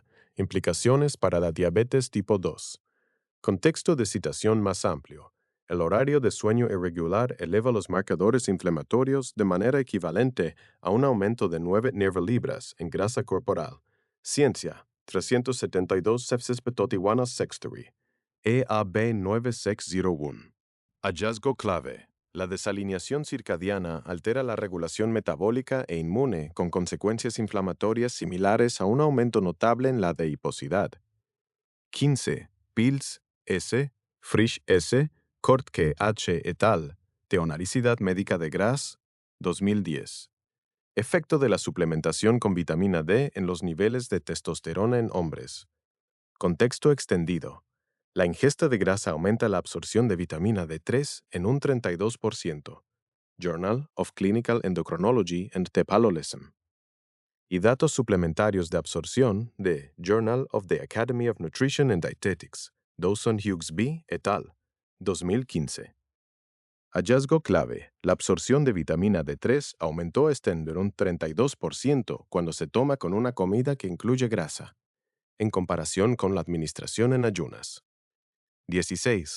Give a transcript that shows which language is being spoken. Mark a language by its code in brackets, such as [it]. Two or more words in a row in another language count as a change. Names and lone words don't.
[es] Implicaciones para la diabetes tipo 2. Contexto de citación más amplio. El horario de sueño irregular eleva los marcadores inflamatorios de manera equivalente a un aumento de 9 libras en grasa corporal. Ciencia, 372 sepsis petotiwana sextari. EAB 9601. Hallazgo clave. La desalineación circadiana altera la regulación metabólica e inmune con consecuencias inflamatorias similares a un aumento notable en la adiposidad. 15. Pils S., Frisch S., Kortke H. et al., Teonaricidad médica de Gras, 2010. Efecto de la suplementación con vitamina D en los niveles de testosterona en hombres. Contexto extendido. La ingesta de grasa aumenta la absorción de vitamina D3 en un 32%. Journal of Clinical Endocrinology and Metabolism. Y datos suplementarios de absorción de Journal of the Academy of Nutrition and Dietetics, Dawson-Hughes et al., 2015. Hallazgo clave: la absorción de vitamina D3 aumentó en un 32% cuando se toma con una comida que incluye grasa, en comparación con la administración en ayunas. 16.